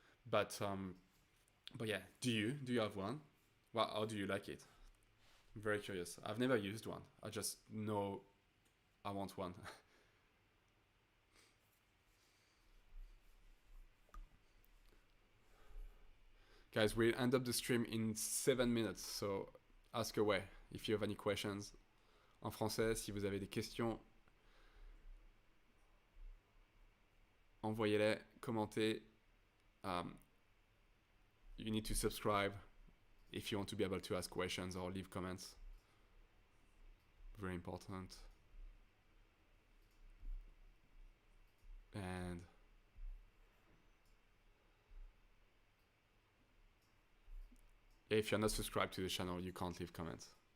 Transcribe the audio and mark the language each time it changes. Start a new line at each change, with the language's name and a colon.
English: But yeah, do you have one? Well, how do you like it? I'm very curious. I've never used one. I just know I want one. Guys, we'll end up the stream in 7 minutes, so ask away if you have any questions.
French: En français, si vous avez des questions, envoyez-les, commentez.
English: You need to subscribe if you want to be able to ask questions or leave comments. Very important. And if you're not subscribed to the channel, you can't leave comments.